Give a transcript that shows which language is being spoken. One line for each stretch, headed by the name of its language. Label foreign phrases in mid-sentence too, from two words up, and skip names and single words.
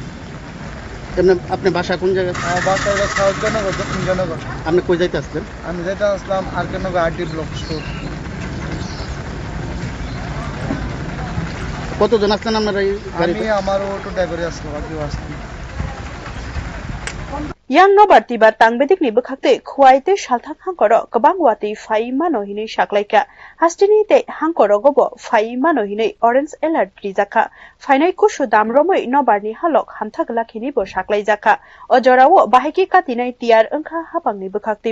Bangla: আপনি বাসা কোন জায়গায়? আমার বাসা হলো সাউথজনগর দক্ষিণজনগর। আপনি কই যাইতে আসলেন? আমি যাইতে আসলাম আরকেনগর আরডি ব্লক স্টোর। কতজন আসলেন আপনারা? আমি আমার অটো ড্রাইভারে আসলাম আর কেউ আসলাম।
Kok Borok: yang nobar tibar tangbedik ni bekhakte khwaite shalthak hangkoro kabang wati fai mano hini shaklaika hastini te hangkoro gobo fai mano hini
English: orange alert
Kok Borok: rijaka fainai kushu damromoi nobar ni halok hamthak lakhini bo shaklai jaka ojorawo bahiki katinai tiar angkha hapang ni bekhakte